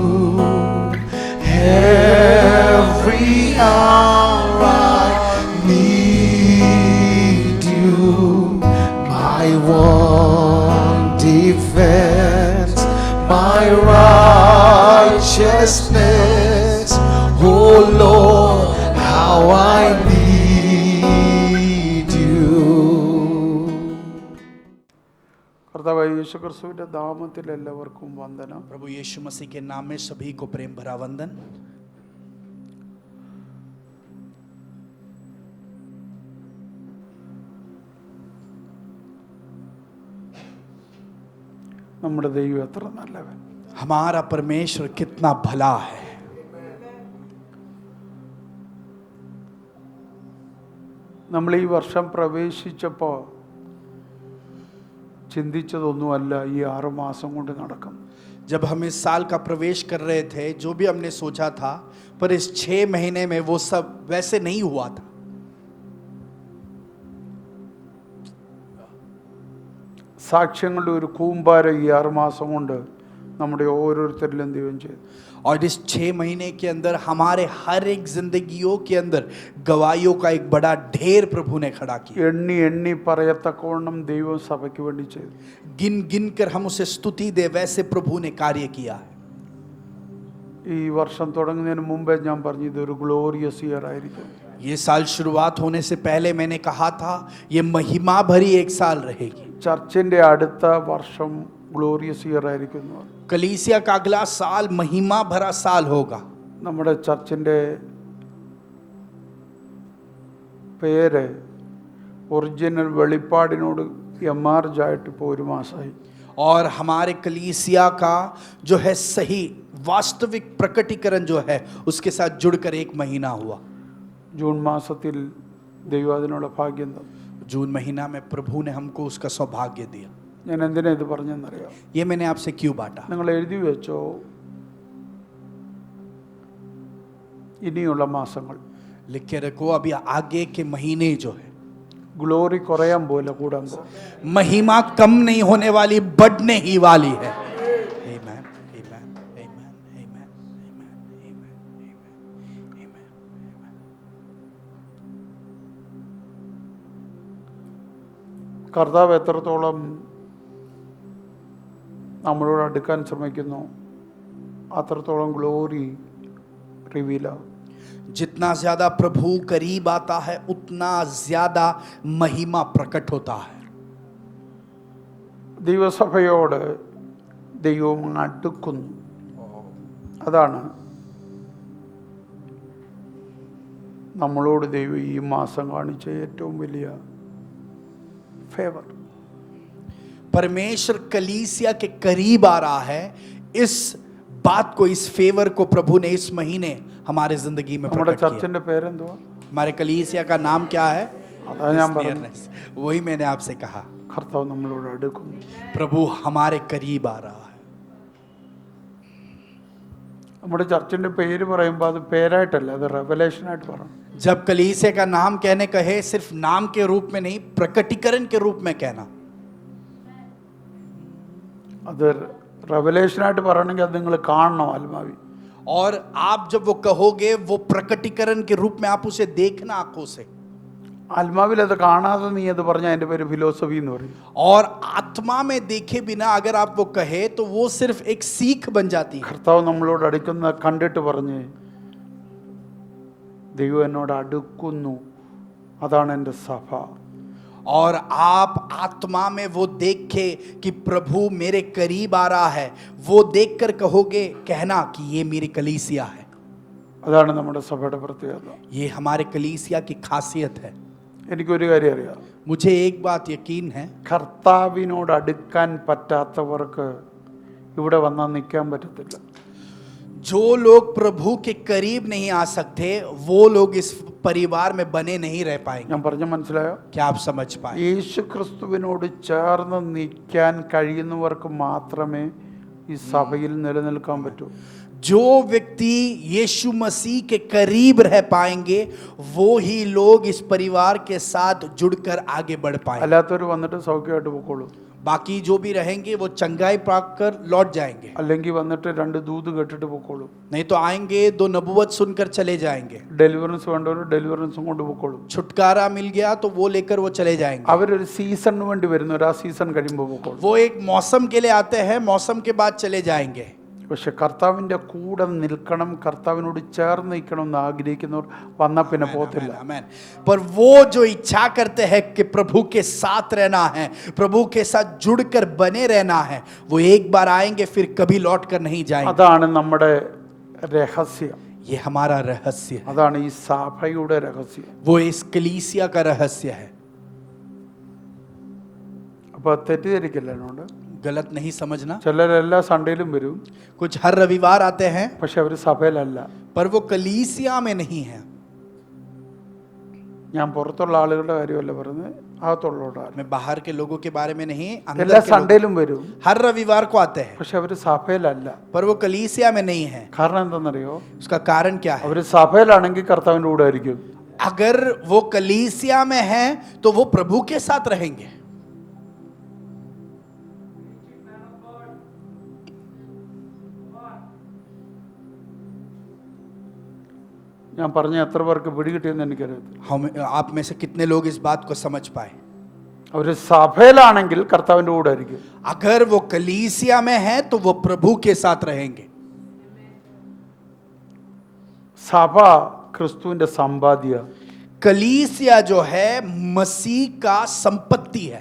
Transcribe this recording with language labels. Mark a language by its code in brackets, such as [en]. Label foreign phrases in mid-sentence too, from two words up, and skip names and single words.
[en] Every hour I need you. My one defense, my righteousness. Oh Lord, how I need you. [ml] കർത്താവായ യേശു ക്രിസ്തുവിന്റെ നാമത്തിൽ എല്ലാവർക്കും വന്ദനം. [hi] प्रभु यीशु मसीह के नाम में सभी को प्रेम भरा वंदन। [ml] നമ്മുടെ ദൈവം എത്ര നല്ലവൻ. [hi] हमारा परमेश्वर कितना भला है। [ml] നമ്മൾ ഈ വർഷം പ്രവേശിച്ചപ്പോൾ ചിന്തിച്ചതൊന്നുമല്ല ഈ 6 മാസം കൊണ്ട് നടക്കും. [hi] जब हम इस साल का प्रवेश कर रहे थे, जो भी हमने सोचा था, पर इस 6 महीने में वो सब वैसे नहीं हुआ था। [ml] സാക്ഷ്യങ്ങളുടെ ഒരു കൂമ്പാരം ഈ 6 മാസം കൊണ്ട് നമ്മുടെ ഓരോരുത്തരിലും ദൈവം ചെയ്തു. [hi] और इस 6 महीने के अंदर हमारे हर एक जिंदगियों के अंदर गवाहियों का एक बड़ा ढेर प्रभु ने खड़ा किया। [ml] എണ്ണി എണ്ണി പറയത്തക്കവണ്ണം ദൈവം സഭയ്ക്ക് വേണ്ടി ചെയ്തു. [hi] गिन गिन कर हम उसे स्तुति दे, वैसे प्रभु ने कार्य किया है। [ml] ഈ വർഷം തുടങ്ങുന്നതിന് മുമ്പേ ഞാൻ പറഞ്ഞു ഇതൊരു [en] glorious year [ml] ആയിരിക്കും. [hi] ये साल शुरुआत होने से पहले मैंने कहा था ये महिमा भरी एक साल रहेगी। [ml] ചർച്ചിന്റെ അടുത്ത വർഷം [en] glorious year [ml] ആയിരിക്കും. [hi] कलीसिया का अगला साल महिमा भरा साल होगा। [ml] നമ്മുടെ ചർച്ചിന്റെ പേര് ഒറിജിനൽ വെളിപ്പാടിനോട് എമാർജ് ആയിട്ട് ഇപ്പോൾ 1 മാസമായി. [hi] और हमारे कलीसिया का जो है सही वास्तविक प्रकटीकरण जो है उसके साथ जुड़कर 1 महीना हुआ। [ml] ജൂൺ മാസത്തിൽ ദൈവം അതിനുള്ള ഭാഗ്യം തന്നു. [hi] जून महीना में प्रभु ने हमको उसका सौभाग्य दिया। [ml] ഞാൻ എന്തിനാ ഇത് പറഞ്ഞെന്നറിയാം? [hi] ये मैंने आपसे क्यों बांटा? [ml] നിങ്ങൾ എഴുതി വെച്ചോ, ഇനിയുള്ള മാസങ്ങൾ [hi] लिख के रखो, अभी आगे के महीने जो है [ml] ഗ്ലോറി കുറയാൻ പോലെ കൂടാൻ പോകും. [hi] महिमा कम नहीं होने वाली, बढ़ने ही वाली है। [en] Amen, amen, amen, amen, amen, amen, amen, amen. [ml] കർത്താവ് എത്രത്തോളം നമ്മളോട് അടുക്കാൻ ശ്രമിക്കുന്നു അത്രത്തോളം ഗ്ലോറി റിവീലാവും. [hi] जितना ज्यादा प्रभु करीब आता है उतना ज्यादा महिमा प्रकट होता है। [ml] ദൈവസഭയോട് ദൈവം അടുക്കുന്നു. അതാണ് നമ്മളോട് ദൈവം ഈ മാസം കാണിച്ച ഏറ്റവും വലിയ ഫേവർ. [hi] परमेश्वर कलीसिया के करीब आ रहा है। इस बात को, इस फेवर को प्रभु ने इस महीने हमारे जिंदगी में [ml] നമ്മുടെ [hi] प्रकट किया। [ml] ചർച്ചിന്റെ പേരെന്തുവാ? [hi] हमारे कलीसिया का नाम क्या है? [ml] അതാ ഞാൻ പറഞ്ഞത്. Nearness. [hi] वही मैंने आपसे कहा, [ml] കർത്താവ് നമ്മളോട് അടുക്കുന്നു. [hi] प्रभु हमारे करीब आ रहा है। [ml] നമ്മുടെ ചർച്ചിന്റെ പേര് പറയുമ്പോൾ അത് പേരായിട്ടല്ല, അത് റെവലേഷനായിട്ട് പറയണം. [hi] जब कलीसिया का नाम कहने कहे, सिर्फ नाम के रूप में नहीं, प्रकटीकरण के रूप में कहना। [ml] അത് റെവലേഷനായിട്ട് പറയണമെങ്കിൽ അത് നിങ്ങൾ കാണണം ആത്മാവി. [hi] और आप जब वो कहोगे, वो प्रकटीकरण के रूप में आप उसे देखना आंखों से। [ml] ആത്മാവിൽ അത് കാണാതെ നീ അത് പറഞ്ഞാൽ അതിൻ്റെ പേര് ഫിലോസഫി എന്ന് പറയും. [hi] और आत्मा में देखे बिना अगर आप वो कहे तो वो सिर्फ एक सीख बन जाती है। [ml] കർത്താവ് നമ്മളോട് അടുക്കുന്ന കണ്ടിട്ട് പറഞ്ഞ് ദൈവം എന്നോട് അടുക്കുന്നു, അതാണ് എൻ്റെ സഭ. [hi] और आप आत्मा में वो देखे कि प्रभु मेरे करीब आ रहा है, वो देखकर कहोगे, कहना कि ये मेरी कलीसिया है। [ml] അതാണ് നമ്മുടെ സഭയുടെ പ്രത്യേകത. [hi] ये हमारे कलीसिया की खासियत है। [ml] എനിക്കൊരു കാര്യം അറിയാം, [hi] मुझे एक बात यकीन है, [ml] കർത്താവിനോട് അടുക്കാൻ പറ്റാത്തവർക്ക് ഇവിടെ വന്നാൽ നിൽക്കാൻ പറ്റത്തില്ല. [hi] जो लोग प्रभु के करीब नहीं आ सकते वो लोग इस परिवार में बने नहीं रह पाएंगे. [ml] ഞാൻ പറഞ്ഞ മനസ്സിലായോ? [hi] क्या आप समझ पाए? [ml] യേശു ക്രിസ്തുവിനോട് ചേർന്ന് നിൽക്കാൻ കഴിയുന്നവർക്ക് മാത്രമേ ഈ സഭയിൽ നിലനിൽക്കാൻ പറ്റൂ. [hi] जो व्यक्ति यीशु मसीह के करीब रह पाएंगे वो ही लोग इस परिवार के साथ जुड़कर आगे बढ़ पाएंगे. [ml] അല്ലാത്തവർ വന്നിട്ട് സൗഖ്യമായിട്ട് പോയിക്കോളൂ. [hi] बाकी जो भी रहेंगे वो चंगाई पाकर लौट जाएंगे. [ml] അല്ലെങ്കിൽ വന്നിട്ട് 2 ദൂത് കേട്ടിട്ട് പോയിക്കോളൂ. [hi] नहीं तो आएंगे 2 नबूवत सुनकर चले जाएंगे. [ml] ഡെലിവറൻസ് വേണ്ടവർ ഡെലിവറൻസും കൊണ്ട് പോയിക്കോളൂ. [hi] छुटकारा मिल गया तो वो लेकर वो चले जाएंगे. [ml] അവരൊരു സീസണിന് വേണ്ടി വരുന്നവർ ആ സീസൺ കഴിയുമ്പോൾ പോയിക്കോളൂ. [hi] वो एक मौसम के लिए आते हैं, मौसम के बाद चले जाएंगे. [ml] പക്ഷെ കർത്താവിൻ്റെ കൂടെ നിൽക്കണം, കർത്താവിനോട് ചേർന്ന് നിൽക്കണം എന്ന് ആഗ്രഹിക്കുന്നവർ വന്നാൽ പിന്നെ പോകത്തില്ല. [hi] आमेन. पर वो जो इच्छा करते हैं कि प्रभु के साथ रहना है, प्रभु के साथ जुड़कर बने रहना है, वो एक बार आएंगे फिर कभी लौट कर नहीं जाएंगे. [ml] അതാണ് നമ്മുടെ രഹസ്യം, [hi] ये हमारा रहस्य है. [ml] അതാണ് ഈ സഭയുടെ രഹസ്യം. [hi] वो इस कलीसिया का रहस्य है. [ml] അപ്പോൾ തെറ്റിദ്ധരിക്കില്ല എന്നോട്. [hi] गलत नहीं समझना. [ml] ചിലരെല്ലാ സൺഡേയിലും വരും, [hi] कुछ हर रविवार आते हैं [ml] പക്ഷെ അവർ സഭയിലല്ല. [hi] पर वो कलीसिया में नहीं है. [ml] ഞാൻ പുറത്തുള്ള ആളുകളുടെ കാര്യമല്ല പറയുന്നത്, അകത്തുള്ളവരുടെ. [hi] मैं बाहर के लोगों के बारे में नहीं, अंदर [ml] എല്ലാ [hi] के लोग [ml] സൺഡേയിലും വരും, [hi] हर रविवार को आते हैं [ml] പക്ഷെ അവർ സഭയിലല്ല. [hi] पर वो कलीसिया में नहीं है. [ml] കാരണം എന്താണെന്നറിയോ? [hi] उसका कारण क्या है? [ml] അവർ സഭയിലാണെങ്കിൽ കർത്താവിൻ്റെ കൂടെ ആയിരിക്കും. [hi] अगर वो कलीसिया में है तो वो प्रभु के साथ रहेंगे. [ml] ഞാൻ പറഞ്ഞ എത്ര പേർക്ക് പിടികിട്ടിയെന്ന് എനിക്കറിയത്തില്ല. [hi] हम आप में से कितने लोग इस बात को समझ पाए? [ml] അവർ സഭയിലാണെങ്കിൽ കർത്താവിൻ്റെ കൂടെ ആയിരിക്കും. [hi] अगर वो कलीसिया में है तो वो प्रभु के साथ रहेंगे. [ml] സഭ ക്രിസ്തുവിൻ്റെ സമ്പാദ്യ. [hi] कलीसिया जो है मसीह का संपत्ति है.